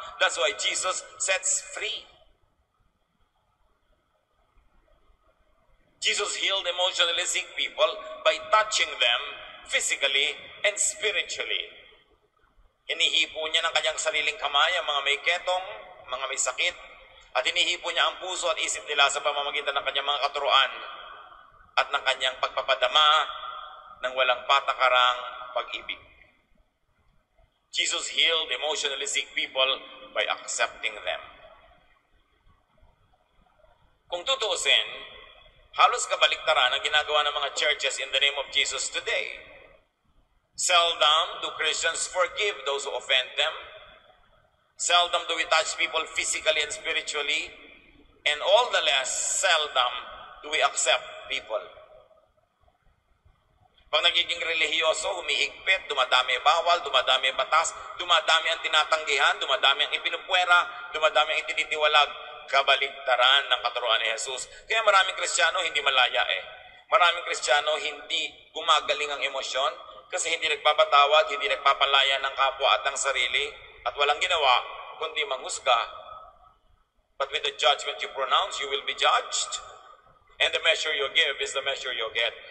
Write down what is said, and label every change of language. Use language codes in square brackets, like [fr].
[en] That's why Jesus sets free. Jesus healed emotionally sick people by touching them physically and spiritually. [tl] Hinihipo niya ng kanyang sariling kamay ang mga may ketong, mga may sakit, at hinihipo niya ang puso at isip nila sa pamamagitan ng kanyang mga katuruan at ng kanyang pagpapadama ng walang patakarang pag-ibig. [en] Jesus healed emotionally sick people by accepting them. [tl] Kung tutuusin, halos kabaliktaran ang ginagawa ng mga churches [en] in the name of Jesus today. Seldom do Christians forgive those who offend them. Seldom do we touch people physically and spiritually. And all the less, seldom do we accept people. [tl] Pag nagiging relihiyoso, humihigpit, dumadami ang bawal, dumadami ang batas, dumadami ang tinatanggihan, dumadami ang ipinupwera, dumadami ang itinitiwalag. kabaligtaran ng katuruan ni Jesus. Kaya maraming Kristiyano hindi malaya eh. Maraming Kristiyano hindi gumagaling ang emosyon kasi hindi nagpapatawad, hindi nagpapalaya ng kapwa at ng sarili at walang ginawa kundi manghusga. [en] But with the judgment you pronounce, you will be judged. And the measure you give is the measure you get.